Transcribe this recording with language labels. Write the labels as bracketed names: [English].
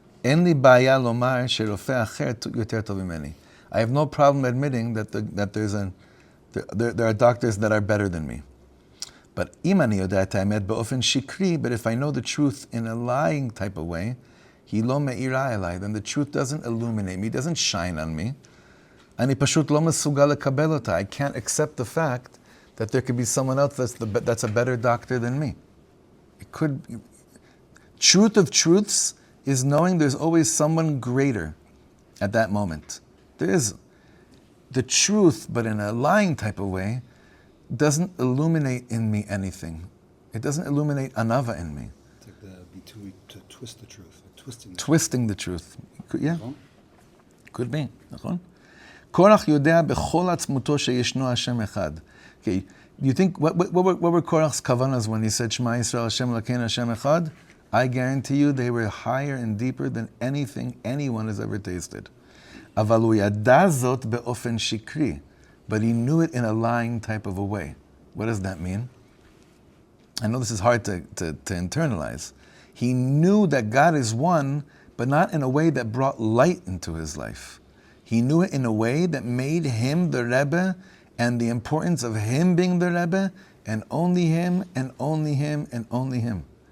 [Hebrew] אין לי בעיה לומר שרופא אחר יותר טוב ממני. [English] I have no problem admitting that there are doctors that are better than me. But [Hebrew] אם אני יודע את האמת באופן שקרי, [English] but if I know the truth in a lying type of way, [Hebrew] היא לא מאירה אליי, [English] then the truth doesn't illuminate me, doesn't shine on me. [Hebrew] אני פשוט לא מסוגל לקבל אותה. [English] I can't accept the fact that there could be someone else that's a better doctor than me. It could. Truth of truths is knowing there's always someone greater at that moment. There is the truth, but in a lying type of way, doesn't illuminate in me anything. It doesn't illuminate anava in me. It's like the bitui to twist the truth, twisting. Twisting the truth. Yeah. Could be. נכון? [Hebrew] Korach יודע בכל עצמותו שישנו השם אחד. [English] Okay, you think, what were Korach's kavanas when he said, [Hebrew] Shema Yisrael Hashem Elokeinu Hashem Echad? [English] I guarantee you they were higher and deeper than anything anyone has ever tasted. [Hebrew] אבל הוא ידע זאת באופן שקרי. [English] But he knew it in a lying type of a way. What does that mean? I know this is hard to internalize. He knew that God is one, but not in a way that brought light into his life. He knew it in a way that made him the Rebbe, and the importance of him being the Rebbe, and only him, and only him, and only him.